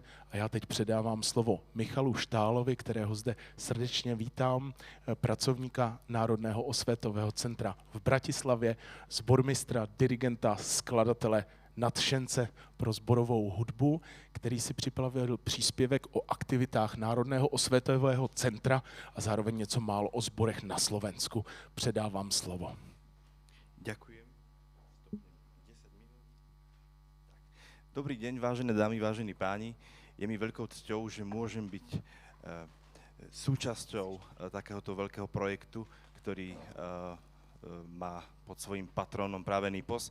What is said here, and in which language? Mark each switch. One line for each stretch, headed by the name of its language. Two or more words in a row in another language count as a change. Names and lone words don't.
Czech: A já teď předávám slovo Michalu Stahlovi, kterého zde srdečně vítám, pracovníka Národného osvětového centra v Bratislavě, sbormistra, dirigenta, skladatele, nadšence pro sborovou hudbu, který si připravil příspěvek o aktivitách Národného osvětového centra a zároveň něco málo o sborech na Slovensku. Předávám slovo.
Slovak: Ďakujem. Dobrý deň, vážené dámy, vážení páni. Je mi veľkou cťou, že môžem byť súčasťou takéhoto veľkého projektu, ktorý má pod svojím patrónom práve NIPOS.